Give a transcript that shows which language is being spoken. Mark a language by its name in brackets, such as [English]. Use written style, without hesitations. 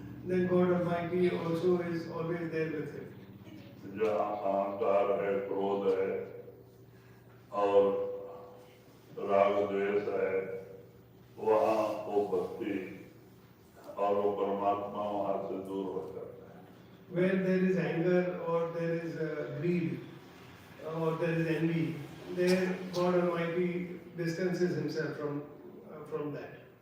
[English] then God Almighty also is always there with him. [Hindi] जहाँ अहंकार है, क्रोध है और राग द्वेष है, वहाँ वो भक्ति और वो परमात्मा वहाँ से दूर हो जाता है. [English] Where there is anger or there is greed or there is envy, there God Almighty distances himself from that.